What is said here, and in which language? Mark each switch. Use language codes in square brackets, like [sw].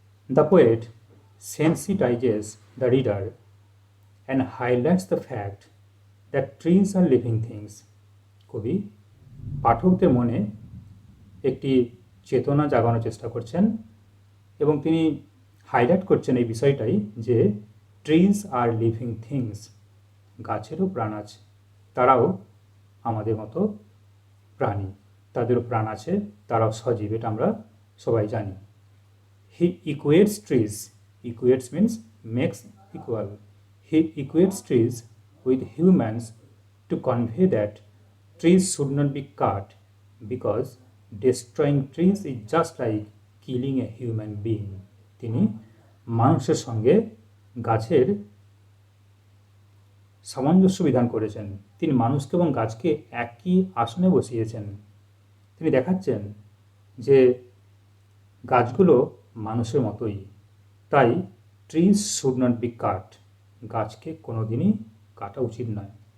[en] The poet sensitizes the reader and highlights the fact that trees are living things. [bn] কবি পাঠকদের মনে একটি চেতনা জাগানোর চেষ্টা করছেন, এবং তিনি হাইলাইট করছেন এই বিষয়টাই যে [en] trees are living things, [bn] গাছেরও প্রাণ আছে, তারাও আমাদের মতো প্রাণী, তাদেরও প্রাণ আছে, তারাও সজীব, এটা আমরা সবাই জানি। [en] He equates trees, equates means makes equal. He equates trees with humans to convey that trees should not be cut because destroying trees is just like killing a human being. [bn] তিনি মানুষের সঙ্গে গাছের সামঞ্জস্য বিধান করেছেন, তিনি মানুষকে এবং গাছকে একই আসনে বসিয়েছেন। তিনি দেখাচ্ছেন যে গাছগুলো মানুষের মতোই, তাই [en] trees should not be cut, [bn] গাছকে কোনো দিনই কাটা উচিত নয়।